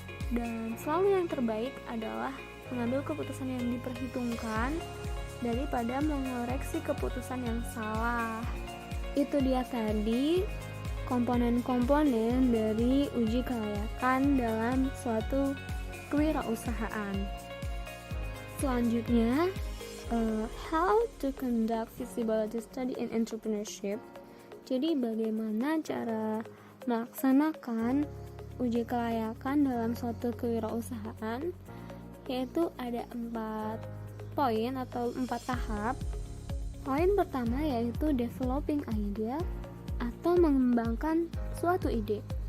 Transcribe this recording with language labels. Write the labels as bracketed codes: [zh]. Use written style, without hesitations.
[id] Dan selalu yang terbaik adalah mengambil keputusan yang diperhitungkan daripada mengoreksi keputusan yang salah. Itu dia tadi komponen-komponen dari uji kelayakan dalam suatu kewirausahaan. Selanjutnya, [en] how to conduct feasibility study in entrepreneurship. [id] Jadi bagaimana cara melaksanakan uji kelayakan dalam suatu kewirausahaan, yaitu ada 4 poin atau 4 tahap. Poin pertama yaitu [en] developing idea [id] atau mengembangkan suatu ide.